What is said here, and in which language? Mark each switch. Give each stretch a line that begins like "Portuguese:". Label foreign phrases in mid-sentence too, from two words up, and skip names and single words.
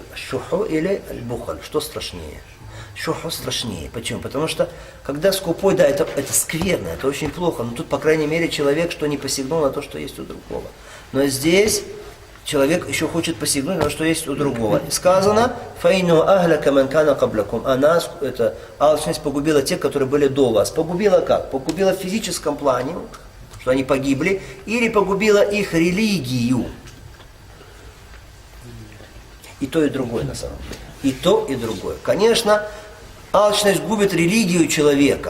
Russian: Шуху или бухаль? Что страшнее? Шуху страшнее. Почему? Потому что, когда скупой, да, это скверно, это очень плохо. Но тут, по крайней мере, человек, что не посягнул на то, что есть у другого. Но здесь человек еще хочет посягнуть на что есть у другого. И сказано,
Arabic: فإنه أهلك من كان قبلكم».
Russian: А нас, эта алчность погубила тех, которые были до вас. Погубила как? Погубила в физическом плане, что они погибли, или погубила их религию. И то, и другое на самом деле. И то, и другое. Конечно, алчность губит религию человека.